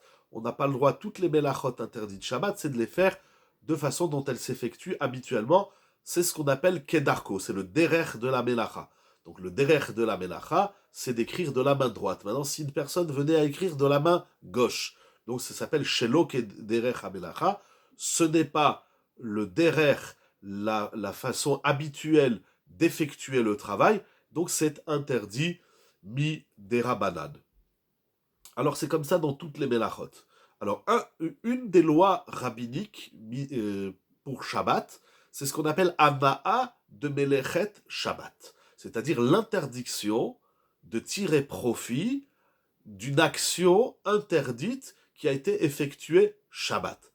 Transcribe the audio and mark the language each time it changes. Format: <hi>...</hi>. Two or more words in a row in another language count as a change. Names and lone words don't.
<fr>On n'a pas le droit, toutes les melachot interdites Shabbat, c'est de les faire de façon dont elles s'effectuent habituellement. C'est ce qu'on appelle kedarko, c'est le derer de la melacha. Donc le derer de la melacha, c'est d'écrire de la main droite. Maintenant, si une personne venait à écrire de la main gauche, donc ça s'appelle</fr> <he>שלא כדרך המלאכה,</he> <fr>ce n'est pas le derer, la façon habituelle d'effectuer le travail, donc c'est interdit</fr> <he>מדרבנן.</he> <fr>Alors c'est comme ça dans toutes les melachot. Alors une des lois rabbiniques pour Shabbat, c'est ce qu'on appelle</fr> <he>הנאה ממלאכת שבת,</he> <fr>c'est-à-dire l'interdiction de tirer profit d'une action interdite qui a été effectuée Shabbat.</fr>